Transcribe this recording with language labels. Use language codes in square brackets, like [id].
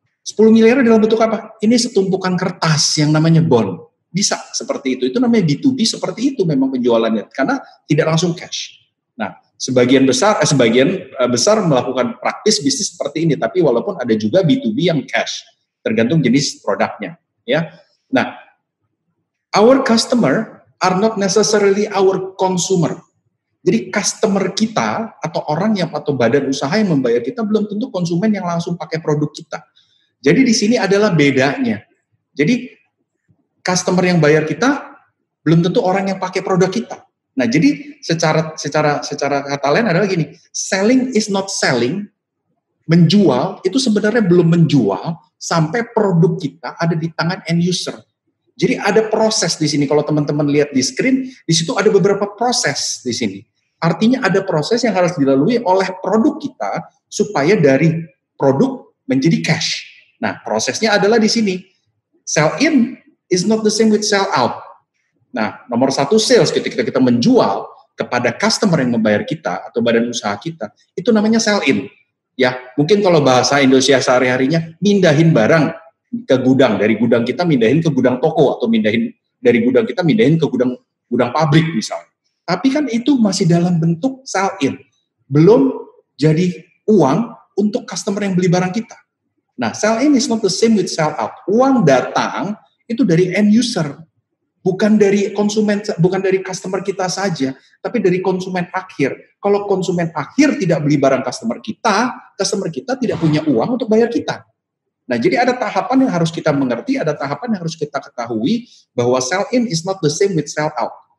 [id] 10 miliar dalam bentuk apa? Ini setumpukan kertas yang namanya bond. Bisa seperti itu. Itu namanya B2B seperti itu memang penjualannya. Karena tidak langsung cash. Nah, sebagian besar melakukan praktis bisnis seperti ini. Tapi walaupun ada juga B2B yang cash. Tergantung jenis produknya. Ya. [en] Nah, our customer are not necessarily our consumer. [id] Jadi customer kita atau orang yang atau badan usaha yang membayar kita belum tentu konsumen yang langsung pakai produk kita. Jadi di sini adalah bedanya. Jadi customer yang bayar kita belum tentu orang yang pakai produk kita. Nah, jadi secara kata lain adalah gini, [en] selling is not selling, [id] menjual itu sebenarnya belum menjual sampai produk kita ada di tangan end user. Jadi ada proses di sini. Kalau teman-teman lihat di screen, di situ ada beberapa proses di sini. Artinya ada proses yang harus dilalui oleh produk kita supaya dari produk menjadi cash. Nah, prosesnya adalah di sini. [en] Sell in is not the same with sell out. [id] Nah, nomor satu sales ketika kita menjual kepada customer yang membayar kita atau badan usaha kita, itu namanya sell in. Ya, mungkin kalau bahasa Indonesia sehari-harinya mindahin barang ke gudang, dari gudang kita mindahin ke gudang toko atau mindahin dari gudang kita mindahin ke gudang pabrik misalnya. Tapi kan itu masih dalam bentuk sell in. Belum jadi uang untuk customer yang beli barang kita. [en] Nah, sell in is not the same with sell out. [id] Uang datang itu dari end user. Bukan dari konsumen, bukan dari customer kita saja, tapi dari konsumen akhir. Kalau konsumen akhir tidak beli barang customer kita tidak punya uang untuk bayar kita. Nah, jadi ada tahapan yang harus kita mengerti, ada tahapan yang harus kita ketahui bahwa [en] sell in is not the same with sell out.